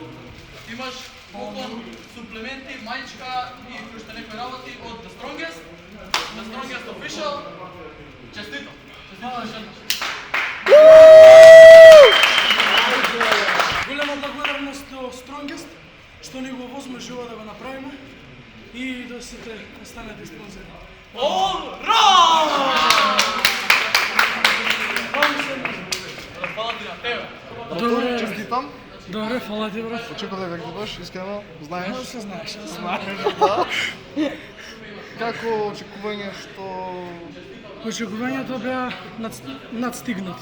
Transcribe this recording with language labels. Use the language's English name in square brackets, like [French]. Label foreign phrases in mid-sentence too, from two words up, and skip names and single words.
[Macedonian] Имаш поклон, суплементи, мајчка и уште некои работи од The Strongest Official. Честито! Честито уште еднаш. Голема благодарност до Strongest, што ни го возможува да го направиме и да сите останете спонзори. [English] All right! [Macedonian] Фала ти на тебе. Добре, Честитам. добре, фала ти, брат. Очекував дека ќе дойдеш, искрено, знаеш. Како се знаеш? Да. Како очекување што Очекувањата беа надстигнати.